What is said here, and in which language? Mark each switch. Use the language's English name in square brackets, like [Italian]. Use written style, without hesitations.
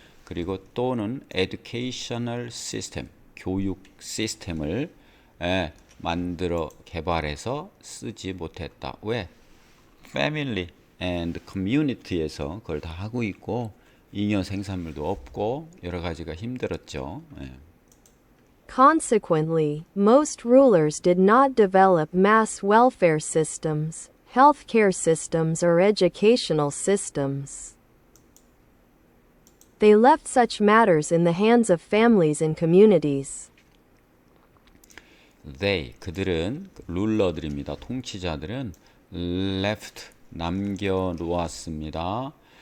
[Korean] 그리고 또는 educational system, 교육 시스템을 만들어 개발해서 쓰지 못했다. 왜? [English] family and community [Korean] 에서 그걸 다 하고 있고 잉여 생산물도 없고 여러 가지가 힘들었죠. [English] Consequently, most rulers did not develop mass welfare systems, healthcare systems, or educational systems. They left such matters in the hands of families and communities. [Korean] 그들은 룰러들입니다. 통치자들은 left 남겨놓았습니다.